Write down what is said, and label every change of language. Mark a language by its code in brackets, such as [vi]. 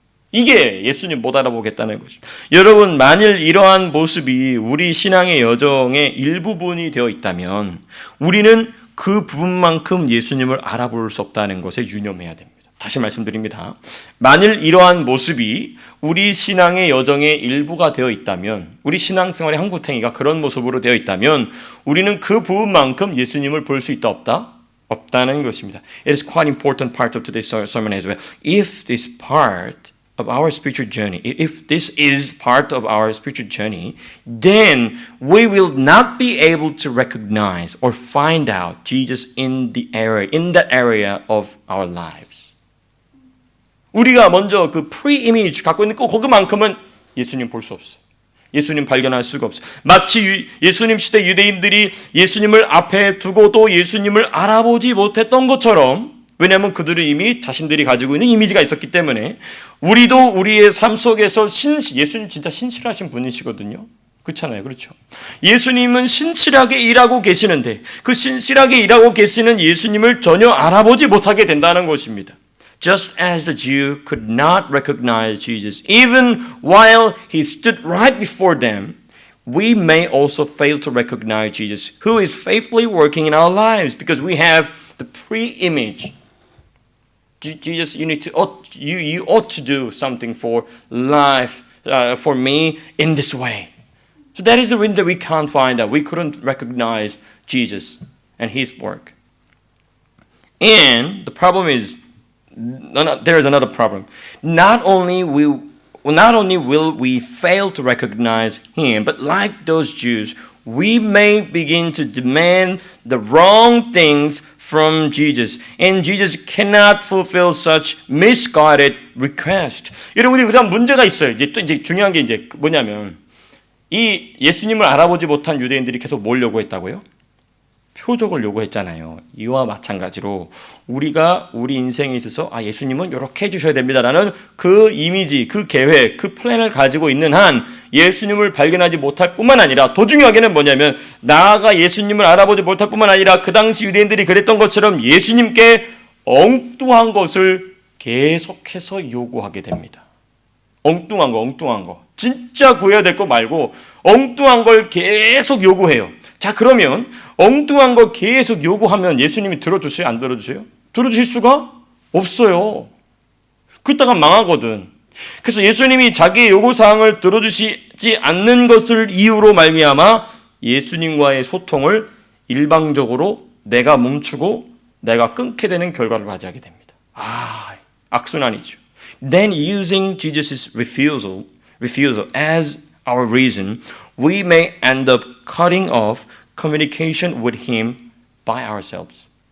[ko] 이게 예수님 못 알아보겠다는 것입니다. 여러분 만일 이러한 모습이 우리 신앙의 여정의 일부분이 되어 있다면 우리는 그 부분만큼 예수님을 알아볼 수 없다는 것에 유념해야 됩니다. 다시 말씀드립니다. 만일 이러한 모습이 우리 신앙의 여정의 일부가 되어 있다면, 우리 신앙생활의 한구탱이가 그런 모습으로 되어 있다면 우리는 그 부분만큼 예수님을 볼 수 있다 없다? 없다는 것입니다. [en] It is quite important part of today's sermon as well. If this part of our spiritual journey, if this is part of our spiritual journey, then we will not be able to recognize or find out Jesus in that area of our lives. [ko] 우리가 먼저 그 pre-image 갖고 있는 그만큼은 예수님 볼 수 없어요. 예수님 발견할 수가 없어요. 마치 예수님 시대 유대인들이 예수님을 앞에 두고도 예수님을 알아보지 못했던 것처럼, 왜냐하면 그들은 이미 자신들이 가지고 있는 이미지가 있었기 때문에 우리도 우리의 삶 속에서 예수님 진짜 신실하신 분이시거든요. 그렇잖아요. 그렇죠. 예수님은 신실하게 일하고 계시는데 그 신실하게 일하고 계시는 예수님을 전혀 알아보지 못하게 된다는 것입니다. [en] Just as the Jew could not recognize Jesus even while he stood right before them, we may also fail to recognize Jesus who is faithfully working in our lives because we have the pre-image. Jesus, you ought to do something for life, for me in this way. So that is the reason that we can't find out. We couldn't recognize Jesus and his work. And the problem is, there is another problem. Not only will we fail to recognize him, but like those Jews, we may begin to demand the wrong things from Jesus, and Jesus cannot fulfill such misguided request. [ko] 여러분이 그다음 문제가 있어요. 이제 중요한 게 이제 뭐냐면 이 예수님을 알아보지 못한 유대인들이 계속 뭘 요구했다고요? 표적을 요구했잖아요. 이와 마찬가지로 우리가 우리 인생에 있어서 예수님은 이렇게 해주셔야 됩니다라는 그 이미지, 그 계획, 그 플랜을 가지고 있는 한 예수님을 발견하지 못할 뿐만 아니라 더 중요하게는 뭐냐면 나아가 예수님을 알아보지 못할 뿐만 아니라 그 당시 유대인들이 그랬던 것처럼 예수님께 엉뚱한 것을 계속해서 요구하게 됩니다. 엉뚱한 거. 진짜 구해야 될 거 말고 엉뚱한 걸 계속 요구해요. 자, 그러면 엉뚱한 거 계속 요구하면 예수님이 들어주세요? 안 들어주세요? 들어주실 수가 없어요. 그러다가 망하거든. 그래서 예수님이 자기의 요구사항을 들어주시지 않는 것을 이유로 말미암아 예수님과의 소통을 일방적으로 내가 멈추고 내가 끊게 되는 결과를 맞이하게 됩니다. 악순환이죠. [en] Then using Jesus' refusal as our reason, we may end up cutting off communication with him by ourselves.